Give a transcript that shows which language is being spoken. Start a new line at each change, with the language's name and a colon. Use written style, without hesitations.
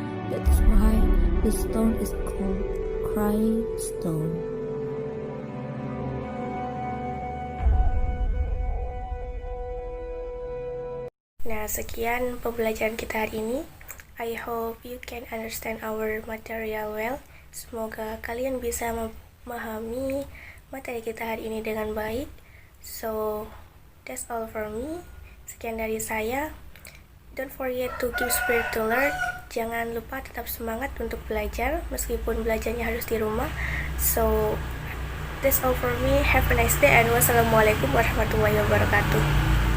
English: That's why the stone is called Crying Stone.
Indonesian: Nah, sekian pembelajaran kita hari ini.
English: I hope you can understand our material well.
Indonesian: Semoga kalian bisa memahami materi kita hari ini dengan baik.
English: So, that's all for me.
Indonesian: Sekian dari saya.
English: Don't forget to keep spirit to learn.
Indonesian: Jangan lupa tetap semangat untuk belajar, meskipun belajarnya harus di rumah.
English: So, that's all for me. Have a nice day and wassalamualaikum warahmatullahi wabarakatuh.